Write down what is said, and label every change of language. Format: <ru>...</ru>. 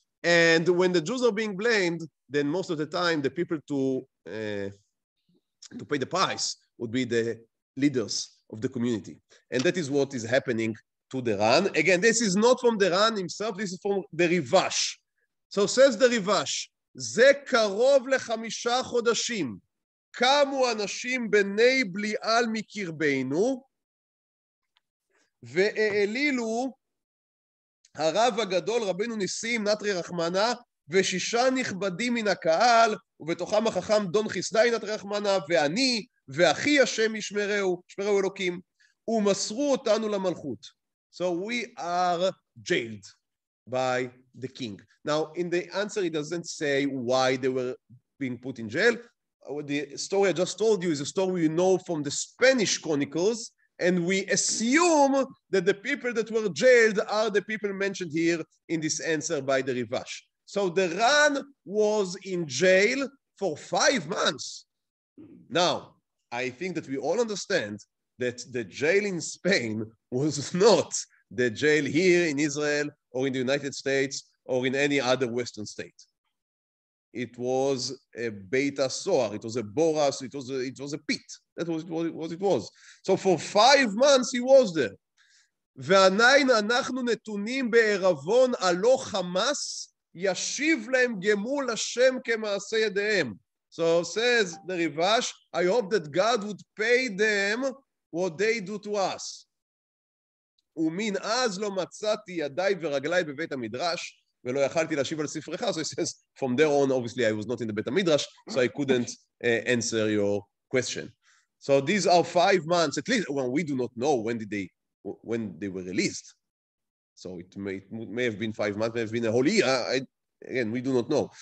<en>And when the Jews are being blamed, then most of the time the people to pay the price would be the leaders of the community. And that is what is happening to the Ran. Again, this is not from the Ran himself, this is from the Rivash. So says the Rivash,</en> <he>זה קרוב ל5 חודשים, קמו אנשים בני בליעל מקרבנו, והעלילו הרב הגדול רבנו ניסים נטרי רחמנה, ו6 נכבדים מן הקהל, ובתוכם החכם דון חסדאי נטרי רחמנה, ואני, ואחי השם ישמרהו, ישמרהו אלוקים. ומסרו אותנו למלכות.</he> <en>So we are jailed by the king. Now, in the answer, it doesn't say why they were being put in jail. The story I just told you is a story we know from the Spanish chronicles, and we assume that the people that were jailed are the people mentioned here in this answer by the Rivash. So the Ran was in jail for 5 months. Now, I think that we all understand that the jail in Spain was not the jail here in Israel or in the United States or in any other Western state. It was a Beit HaSohar, it was a Boras, it was a pit. That was what it was. So for 5 months he was there.</en> <he>ועדיין אנחנו נתונים בערבון הלא חמאס, ישיב להם גמול השם כמעשה ידיהם.</he> <en>So says the Rivash, I hope that God would pay them what they do to us.</en> <he>ומן אז לא מצאתי ידיי ורגליי בבית המדרש, ולא יכלתי להשיב על ספרך.</he> <en>So he says, from there on, obviously I was not in the Beit HaMidrash, so I couldn't answer your question. So these are 5 months, at least, well, we do not know when they were released. So it may have been 5 months, may have been a whole year. Again, we do not know.</en>